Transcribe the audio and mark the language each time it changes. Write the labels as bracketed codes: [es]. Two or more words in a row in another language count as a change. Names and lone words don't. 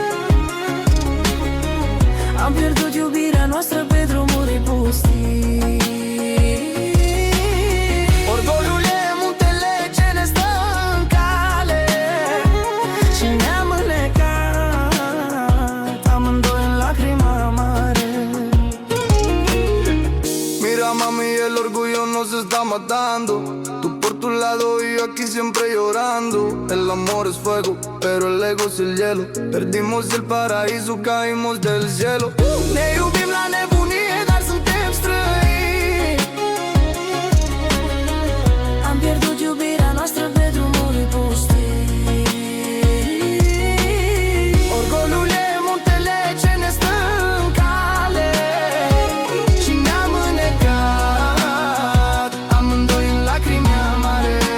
[ro] Am pierdut iubirea noastră pe drumuri pustii. Orgoliul e muntele ce ne stă în cale și ne-am înnecat amândoi în lacrima mare. [es] Mira mami, el orgullo no se está matando. Tú por tu lado y yo aquí siempre llorando. El amor es fuego, pero el ego es el hielo. Perdimos el paraíso, caímos del cielo. [ro] Ne iubim la nebunie, dar suntem străini. Am pierdut iubirea noastră pe drumuri pustii. Orgoliul e muntele ce ne stă în cale și ne-am înnecat amândoi în lacrimi amare.